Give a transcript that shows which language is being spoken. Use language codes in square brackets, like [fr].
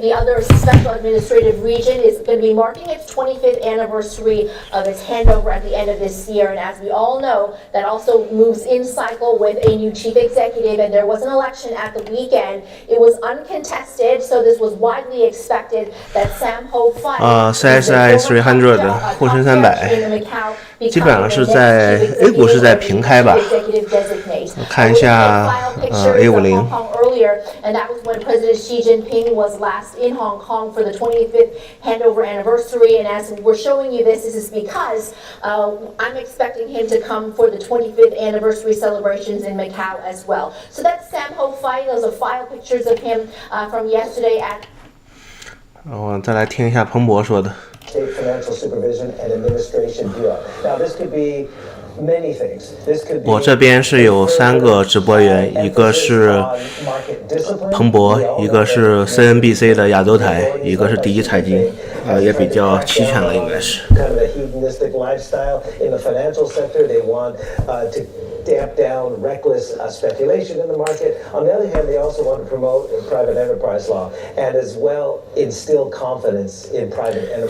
[en] The other special administrative region is going to be marking its 25th anniversary of its handover at the end of this year. And as we all know, that also moves in cycle with a new chief executive. And there was an election at the weekend. It was uncontested, so this was widely expected that Sam Ho Fun [zh] CSI 300的沪深300基本上是在 A 股是在平开吧，看一下A50。 [en] And that was when President Xi Jinping was last in Hong Kong for the 25th handover anniversary. And as we're showing you this is because I'm expecting him to come for the 25th anniversary celebrations in Macau as well. So that's Sam Ho Fai. Those are file pictures of him from yesterday at. [zh] 我再来听一下彭博说的。 [en] State Financial Supervision and Administration Bureau. Now, this could be many things. This could be [zh] 我这边是有3个直播员，一个是彭博，一个是 CNBC 的亚洲台，一个是第一财经，也比较齐全了，应该是。 [en] Kind of a hedonistic lifestyle in the financial sector. They want to damp down reckless speculation in the market. On the other hand, they also want to promote private enterprise law and as well instill confidence in private enterprise.